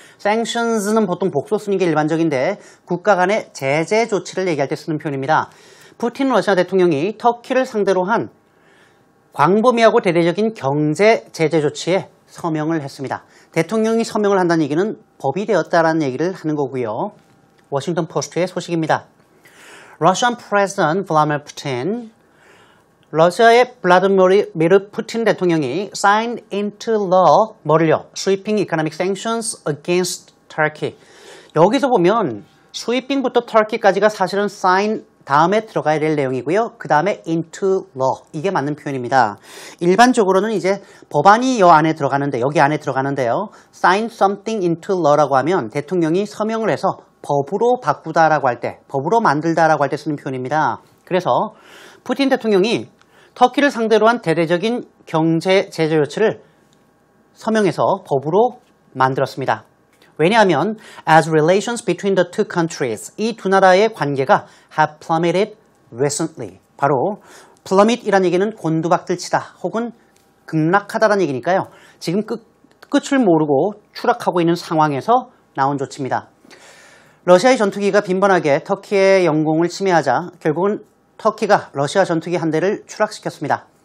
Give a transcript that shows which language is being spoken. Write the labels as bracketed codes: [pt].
[ko] sanctions는 보통 복수 쓰는 게 일반적인데 국가 간의 제재 조치를 얘기할 때 쓰는 표현입니다. 푸틴 러시아 대통령이 터키를 상대로 한 광범위하고 대대적인 경제 제재 조치에 서명을 했습니다. 대통령이 서명을 한다는 얘기는 법이 되었다라는 얘기를 하는 거고요. 워싱턴 포스트의 소식입니다. [en] Russian President Vladimir Putin, [ko] 러시아의 블라디미르 푸틴 대통령이 [en] signed into law, [ko] 뭐를요? [en] Sweeping economic sanctions against Turkey. [ko] 여기서 보면 sweeping부터 Turkey까지가 사실은 sign 다음에 들어가야 될 내용이고요. 그 다음에 into law. 이게 맞는 표현입니다. 일반적으로는 이제 법안이 여 안에 들어가는데, 여기 안에 들어가는데요. sign something into law라고 하면 대통령이 서명을 해서 법으로 바꾸다라고 할 때, 법으로 만들다라고 할 때 쓰는 표현입니다. 그래서 푸틴 대통령이 터키를 상대로 한 대대적인 경제 제재 조치를 서명해서 법으로 만들었습니다. 왜냐하면 [en] as relations between the two countries, [ko] 이 두 나라의 관계가 [en] have plummeted recently. [ko] 바로 plummet이라는 얘기는 곤두박질치다 혹은 급락하다라는 얘기니까요. 지금 끝을 모르고 추락하고 있는 상황에서 나온 조치입니다. 러시아의 전투기가 빈번하게 터키의 영공을 침해하자 결국은 터키가 러시아 전투기 한 대를 추락시켰습니다.